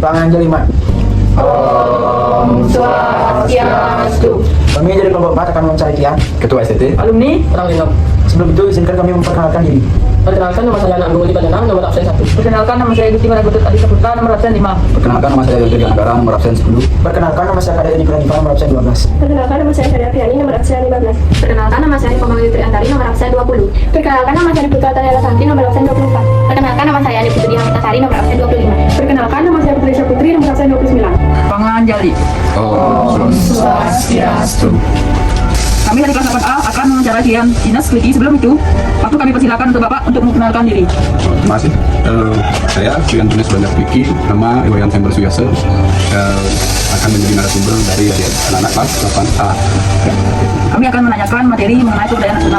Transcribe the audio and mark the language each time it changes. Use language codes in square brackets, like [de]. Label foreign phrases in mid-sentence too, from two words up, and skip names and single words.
[ban] Menganjali mak. Om Swastiastu. [id] Kami dari kelompok 4 akan mencari Tian, Ketua STT. Alumni orang Lingam. Sebelum itu izinkan kami memperkenalkan diri. Perkenalkan, nama saya Anak Anggoli Padanang, nomor absen 1. Perkenalkan, nama saya Gusti Maragutut Adi Saputra, nomor absen 5. Perkenalkan, nama saya Yogi Anggara, nomor absen 10. Perkenalkan, nama saya Kadek Nikola Diva, nomor absen 12. Perkenalkan, nama saya Sarah Fiani, nomor absen 15. Perkenalkan, nama saya Pemanggi Triantari, nomor absen 20. Perkenalkan, nama saya Putra Tanya Santi, nomor absen 24. Perkenalkan, nama saya Adi Putri Hamitasari, nomor absen 25. Perkenalkan, nama saya Putri Syaputri, nomor absen 29. [ban] Penganjali. Om Swastiastu. [id] Kami dari kelas 8A akan mewawancarai Tian Dinas Keliti. Sebelum itu, waktu kami persilakan untuk Bapak untuk memperkenalkan diri. Terima kasih. Saya Tian Tunis Banyak Piki, nama Iwayan Sember Suyase, akan menjadi narasumber dari anak-anak kelas 8A. Kami akan menanyakan materi mengenai kebudayaan nasional.